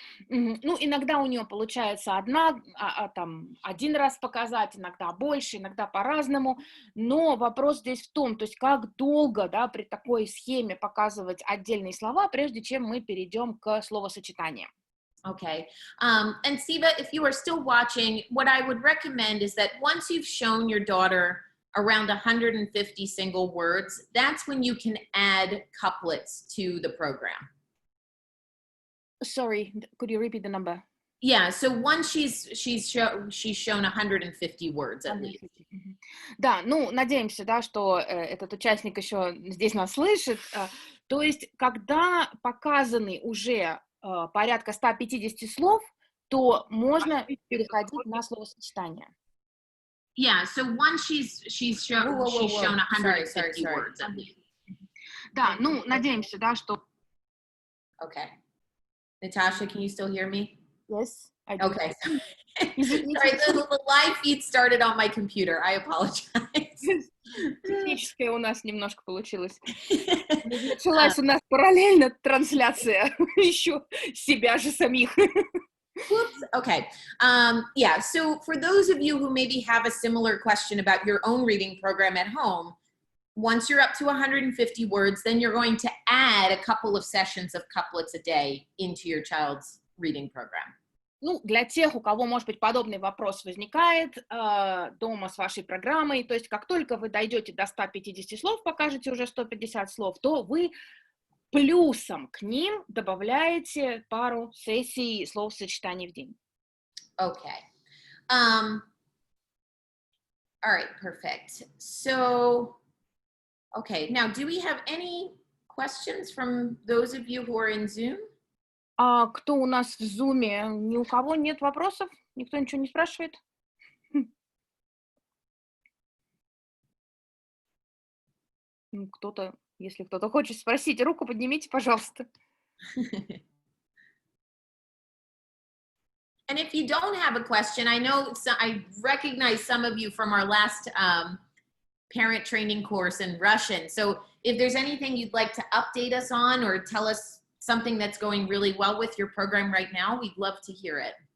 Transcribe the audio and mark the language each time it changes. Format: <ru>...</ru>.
<ru>Ну, иногда у нее получается там 1 раз показать, иногда больше, иногда по-разному, но вопрос здесь в том, то есть как долго, да, при такой схеме показывать отдельные слова, прежде чем мы перейдем к словосочетаниям.</ru> <en>Okay. And Siva, if you are still watching, what I would recommend is that once you've shown your daughter around 150 single words, that's when you can add couplets to the program. Sorry, could you repeat the number? Yeah, so once she's shown 150 words at least.</en> <ru>Да, ну, надеемся, да, что этот участник еще здесь нас слышит. То есть, когда показаны уже порядка 150 слов, то можно переходить на словосочетание.</ru> <en>Yeah, so once she's shown 150 words at least.</en> <ru>Да, ну, надеемся, да, что...</ru> <en>Okay. Natasha, can you still hear me? Yes, I do. Okay. Sorry, the live feed started on my computer. I apologize.</en> <ru>Техническое у нас немножко получилось. Началась у нас параллельно трансляция еще себя же самих.</ru> <en>Whoops. Okay. Yeah. So for those of you who maybe have a similar question about your own reading program at home, once you're up to 150 words, then you're going to add a couple of sessions of couplets a day into your child's reading program.</en> <ru>Ну, для тех, у кого, может быть, подобный вопрос возникает дома с вашей программой, то есть как только вы дойдете до 150 слов, покажете уже 150 слов, то вы плюсом к ним добавляете пару сессий словосочетаний в день.</ru> <en>Okay. All right, perfect. So, okay, now do we have any questions from those of you who are in Zoom?</en> <ru>А кто у нас в Зуме? Ни у кого нет вопросов? Никто ничего не спрашивает? Кто-то, если кто-то хочет спросить, руку поднимите, пожалуйста.</ru> <en>And if you don't have a question, I know I recognize some of you from our last parent training course in Russian. So if there's anything you'd like to update us on or tell us something that's going really well with your program right now, we'd love to hear it.</en>